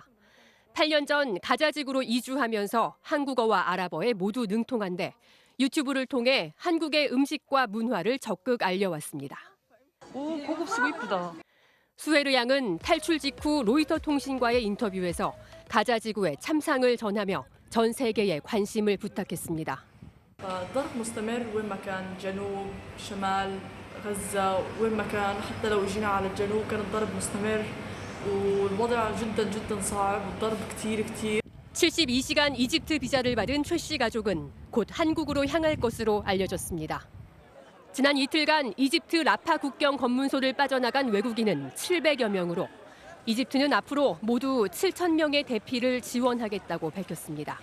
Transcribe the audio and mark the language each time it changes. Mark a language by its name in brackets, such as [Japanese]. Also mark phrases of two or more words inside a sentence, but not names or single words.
[Korean] 8년 전 가자지구로 이주하면서 한국어와 아랍어에 모두 능통한데 유튜브를 통해 한국의 음식과 문화를 적극 알려왔습니다. 오, 고급스고 이쁘다. 수헤르 양은 탈출 직후 로이터 통신과의 인터뷰에서 가자지구의 참상을 전하며 전 세계에 관심을 부탁했습니다. [Arabic] الضرب مستمر وين ما كان جنوب شمال غزة وين ما كان حتى لو اجينا على الجنوب كان الضرب مستمر والوضع جدا صعب والضرب كتير [Korean] 72시간 이집트 비자를 받은 최 씨 가족은 곧 한국으로 향할 것으로 알려졌습니다. 지난 이틀간 이집트 라파 국경 검문소를 빠져나간 외국인은 700여 명으로 이집트는 앞으로 모두 7천 명의 대피를 지원하겠다고 밝혔습니다.